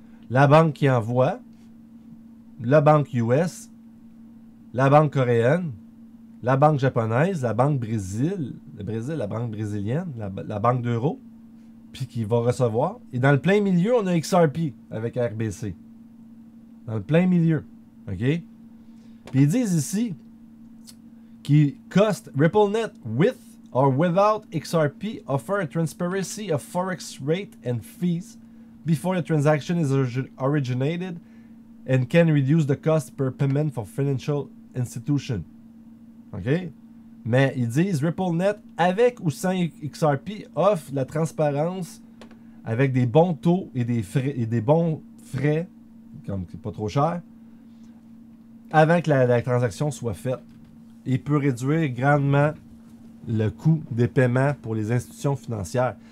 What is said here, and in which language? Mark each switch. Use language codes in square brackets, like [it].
[fr] La banque qui envoie, la banque US, la banque coréenne, la banque japonaise, la banque la banque brésilienne, la banque d'euro, puis qui va recevoir. Et dans le plein milieu, on a XRP avec RBC. Dans le plein milieu. OK? Puis ils disent ici qui [en] cost RippleNet with or without XRP offer a transparency of forex rate and fees before the transaction is originated and can reduce the cost per payment for financial institution. OK? [fr] Mais ils disent RippleNet avec ou sans XRP offre la transparence avec des bons taux et des bons frais, comme c'est pas trop cher, avant que la transaction soit faite. Et peut réduire grandement le coût des paiements pour les institutions financières.